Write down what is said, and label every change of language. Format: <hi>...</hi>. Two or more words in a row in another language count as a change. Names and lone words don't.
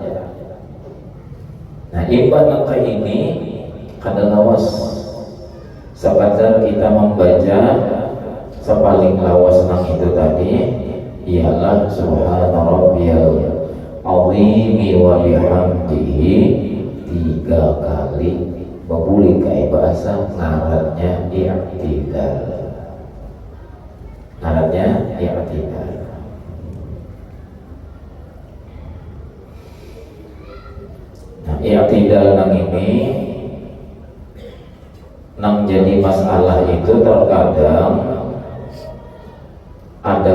<bjn>Nah, imbah langkah ini kada lawas sekadar kita membaca sepaling lawas nang itu tadi ialah</bjn> <ar>سبحان ربي العظيم وبحمده</ar> <bjn>3 kali babuli kai bahasa ngarannya i'tidal ngarannya i'tidal. Nah, i'tidal nang ini nang jadi masalah itu terkadang ada</bjn>